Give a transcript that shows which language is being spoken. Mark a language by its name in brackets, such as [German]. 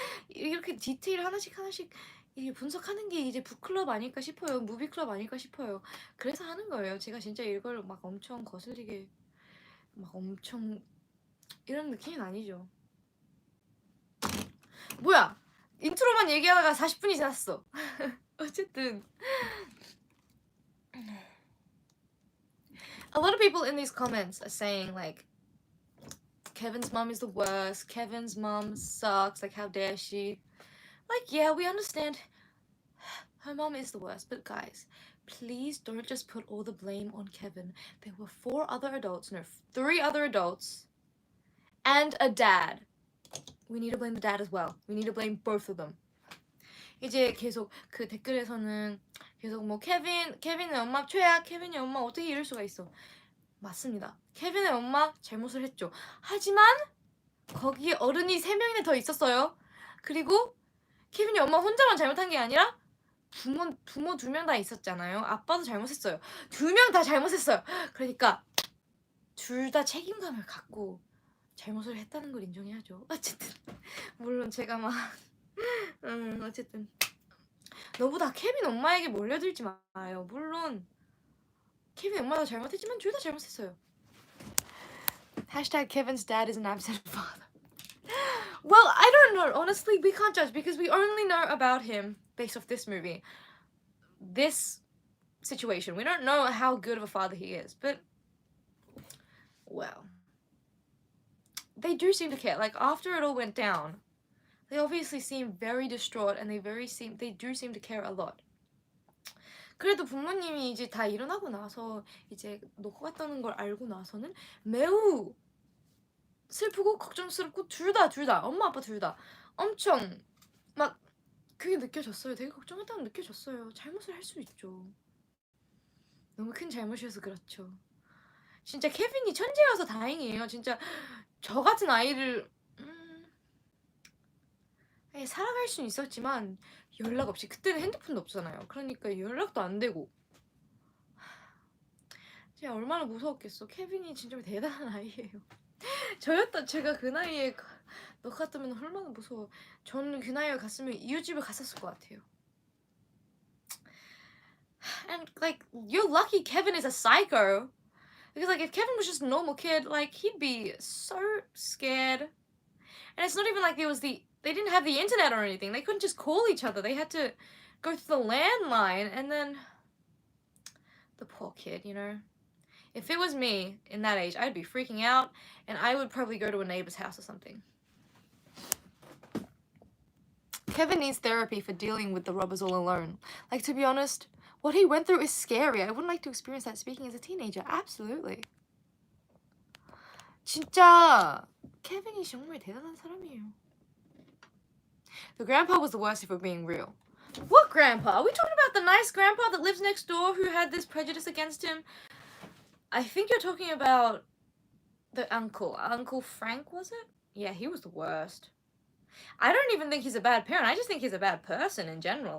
[Korean] 이렇게 디테일 하나씩 이게 분석하는 게 이제 북클럽 아닐까 싶어요. 무비클럽 아닐까 싶어요. 그래서 하는 거예요. 제가 진짜 이걸 막 엄청 거슬리게 막 엄청 이런 느낌은 아니죠. 뭐야? 인트로만 얘기하다가 40분이 지났어. 어쨌든 [English] a lot of people in these comments are saying like Kevin's mom is the worst, Kevin's mom sucks, like how dare she. Like, yeah, we understand her mom is the worst, but guys, please don't just put all the blame on Kevin. There were 3 other adults and a dad. We need to blame the dad as well. We need to blame both of them. [Korean] 이제 계속 그 댓글에서는 계속 뭐 케빈의 엄마 최악, 케빈의 엄마 어떻게 이럴 수가 있어. 맞습니다. 케빈의 엄마 잘못을 했죠. 하지만 거기에 어른이 3명이나 더 있었어요. 그리고 케빈이 엄마 혼자만 잘못한 게 아니라 부모 2명 다 있었잖아요. 아빠도 잘못했어요. 2명 다 잘못했어요. 그러니까 둘 다 책임감을 갖고 잘못을 했다는 걸 인정해야죠. 어쨌든 물론 제가 막 어쨌든 너무 다 케빈 엄마에게 몰려들지 마요. 물론 케빈 엄마도 잘못했지만 둘 다 잘못했어요. [English] Hashtag Kevin's dad is an absent father. Well, I don't know. Honestly, we can't judge because we only know about him based off this movie. This situation. We don't know how good of a father he is, but well, they do seem to care. Like after it all went down, they obviously seem very distraught and they do seem to care a lot. [Korean] 그래도 부모님이 이제 다 일어나고 나서 이제 놓고 갔다는 걸 알고 나서는 매우 슬프고 걱정스럽고 둘 다 엄마 아빠 둘 다 엄청 막 그게 느껴졌어요. 되게 걱정했다는 느껴졌어요. 잘못을 할 수 있죠. 너무 큰 잘못이어서 그렇죠. 진짜 케빈이 천재여서 다행이에요. 진짜 저 같은 아이를 살아갈 수는 있었지만 연락 없이 그때는 핸드폰도 없잖아요. 그러니까 연락도 안 되고 제가 얼마나 무서웠겠어. 케빈이 진짜 대단한 아이예요. 제가 그 나이에 너 같으면 얼마나 무서워. 저는 그 나이에 갔으면 이웃집을 갔었을 것 같아요. [English] And like you're lucky Kevin is a psycho. Because like if Kevin was just a normal kid, like he'd be so scared. And it's not even like they didn't have the internet or anything. They couldn't just call each other. They had to go through the landline and then the poor kid, you know. If it was me in that age, I'd be freaking out and I would probably go to a neighbor's house or something. Kevin needs therapy for dealing with the robbers all alone. Like, to be honest, what he went through is scary. I wouldn't like to experience that speaking as a teenager. Absolutely. [Korean] 진짜 케빈이 정말 대단한 사람이에요. [English] The grandpa was the worst if we're being real. What grandpa? Are we talking about the nice grandpa that lives next door who had this prejudice against him? I think you're talking about the uncle. Uncle Frank, was it? Yeah, he was the worst. I don't even think he's a bad parent. I just think he's a bad person in general.